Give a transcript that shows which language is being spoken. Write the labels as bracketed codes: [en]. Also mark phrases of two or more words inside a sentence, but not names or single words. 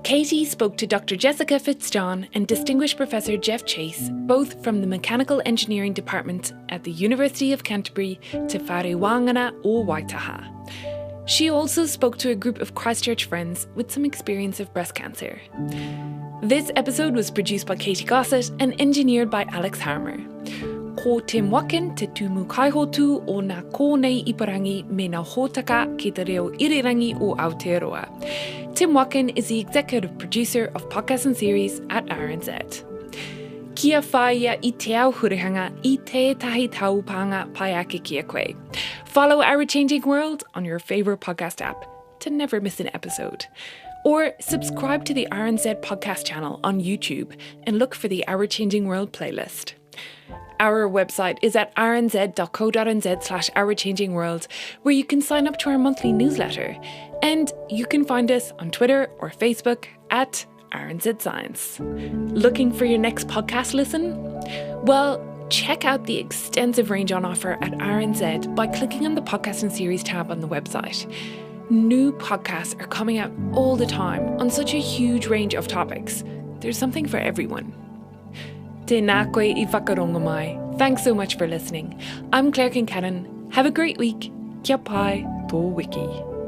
[en] Katy spoke to Dr. Jessica Fitzjohn and Distinguished Professor Jeff Chase, both from the Mechanical Engineering Department at the University of Canterbury, Te Whare Wāngana o Waitaha. She also spoke to a group of Christchurch friends with some experience of breast cancer. This episode was produced by Katy Gosset and engineered by Alex Harmer. [mi] Ko Tim Wakin te tumu kaihotu o nā kōnei iparangi me nā hōtaka ki te reo irirangi o Aotearoa. [en] Tim Wakin is the executive producer of podcasts and series at RNZ. [mi] Kia whaia I te au hurihanga I tētahi taupanga pai ake kia koe. [en] Follow Our Changing World on your favourite podcast app to never miss an episode. Or subscribe to the RNZ podcast channel on YouTube and look for the Our Changing World playlist. Our website is at rnz.co.nz/ourchangingworld, where you can sign up to our monthly newsletter. And you can find us on Twitter or Facebook at RNZ Science. Looking for your next podcast listen? Well, check out the extensive range on offer at RNZ by clicking on the podcast and series tab on the website. New podcasts are coming out all the time on such a huge range of topics. There's something for everyone. [mi] Tēnā koe I whakarongo mai. [en] Thanks so much for listening. I'm Claire Kincannon. Have a great week. [mi] Kia pai tō wiki.